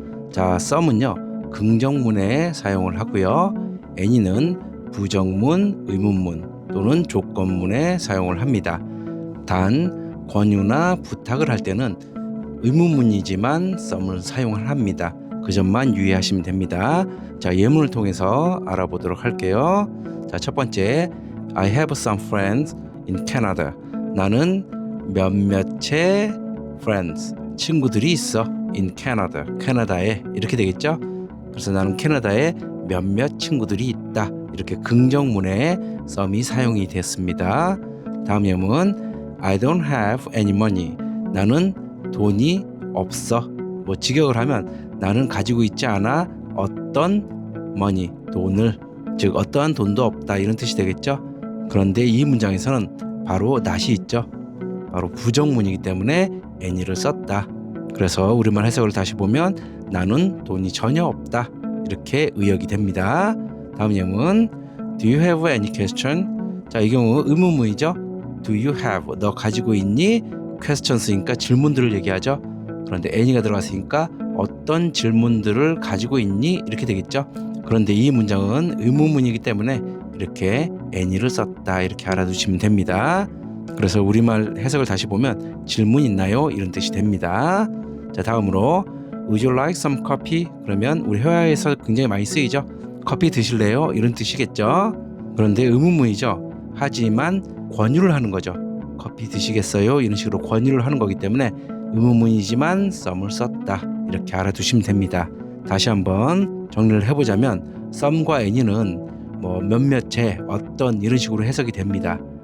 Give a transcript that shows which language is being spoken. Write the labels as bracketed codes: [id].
[ko] 자, some은요 긍정문에 사용을 하고요, any는 부정문, 의문문 또는 조건문에 사용을 합니다. 단 권유나 부탁을 할 때는 의문문이지만 some을 사용을 합니다. 그 점만 유의하시면 됩니다. 자, 예문을 통해서 알아보도록 할게요. 자, 첫 번째, [en] I have some friends in Canada. [ko] 나는 몇몇의 friends, 친구들이 있어. [en] in Canada, [ko] 캐나다에. 이렇게 되겠죠? 그래서 나는 캐나다에 몇몇 친구들이 있다. 이렇게 긍정문에 some이 사용이 됐습니다. 다음 예문, [en] I don't have any money. [ko] 나는 돈이 없어. 뭐 직역을 하면 나는 가지고 있지 않아 어떤 money, 돈을, 즉 어떠한 돈도 없다, 이런 뜻이 되겠죠. 그런데 이 문장에서는 바로 not이 있죠. 바로 부정문이기 때문에 any를 썼다. 그래서 우리말 해석을 다시 보면 나는 돈이 전혀 없다, 이렇게 의역이 됩니다. 다음 예문, [en] Do you have any question? [ko] 자, 이 경우 의문문이죠. [en] Do you have, [ko] 너 가지고 있니? questions니까 질문들을 얘기하죠. 그런데 any가 들어갔으니까 어떤 질문들을 가지고 있니? 이렇게 되겠죠. 그런데 이 문장은 의문문이기 때문에 이렇게 any를 썼다, 이렇게 알아두시면 됩니다. 그래서 우리말 해석을 다시 보면 질문 있나요? 이런 뜻이 됩니다. 자, 다음으로 [en] Would you like some coffee? [ko] 그러면 우리 회화에서 굉장히 많이 쓰이죠. 커피 드실래요? 이런 뜻이겠죠. 그런데 의문문이죠. 하지만 권유를 하는 거죠. 커피 드시겠어요? 이런 식으로 권유를 하는 거기 때문에 의문문이지만 some을 썼다, 이렇게 알아두시면 됩니다. 다시 한번 정리를 해보자면 some과 any는 뭐 몇몇의 어떤 이런 식으로 해석이 됩니다.